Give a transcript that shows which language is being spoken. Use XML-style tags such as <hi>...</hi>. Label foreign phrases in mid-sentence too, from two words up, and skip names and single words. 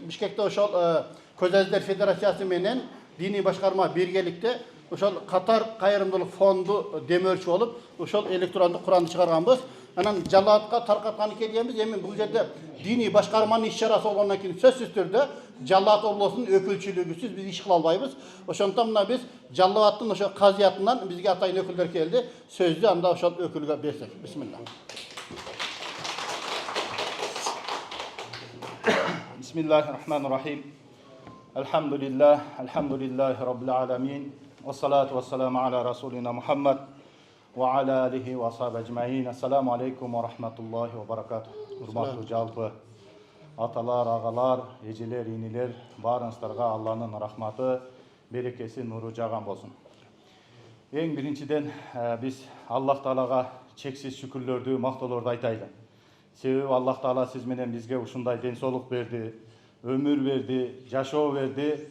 <ky>Бишкекте ошол көз аждар федерациясы менен диний башкарма биргеликте ошол Катар кайрымдуулук фонду демөөрчү болуп, ошол электрондук Куранды чыгарганбыз. Анан Жалаатка таркатканы келгенбиз. Эми бул жерде диний башкарманын иш-чарасы болгондон кийин сөзсүз түрдө Жалаат облусунун өкүлчүлүгүсүз биз иш кыла албайбыз. Ошондуктан мына биз Жалааттын ошо казыятынан бизге атайын өкүлдөр келди. Сөздү анда ошол өкүлгө берсек.</ky> <ar>Бисмилlah. Bismillahirrahmanirrahim. الحمد لله رب العالمين. والصلاة والسلام على رسولنا محمد وعلى آله وأصحابه أجمعين. السلام عليكم ورحمة الله وبركاته.</ar> <ky>Hurmatlı жалпы аталар, агалар, эжелер, инилер, барыңыздарга Алланын рахматы, берекеси, нуру жаган болсун. Эң биринчиден биз Аллах Таалага чексиз шүкүрлөрдү, мактоолорду айтайлы. Себеби Аллах Таала сиз менен бизге ушундай ден соолук берди, өмүр берди, жашоо берди.</ky>